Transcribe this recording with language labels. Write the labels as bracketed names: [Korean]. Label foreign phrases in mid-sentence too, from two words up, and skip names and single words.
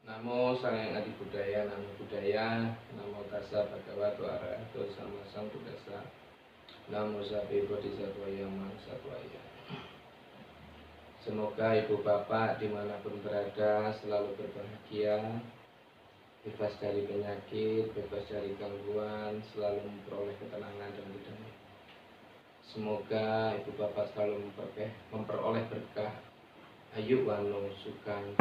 [Pali] Namo Sang Adi Budaya, Namo Budaya, Namo Tassa Bhagavato Arahato Sama Sambuddhassa, Namo Sabe Bodhisattva Mangsatwaya. [Indonesian] Semoga ibu bapak dimanapun berada selalu berbahagia, bebas dari penyakit, bebas dari gangguan, selalu memperoleh ketenangan dan kedamaian. Semoga ibu bapak selalu memperoleh berkah, [Pali] ayu wano sukan.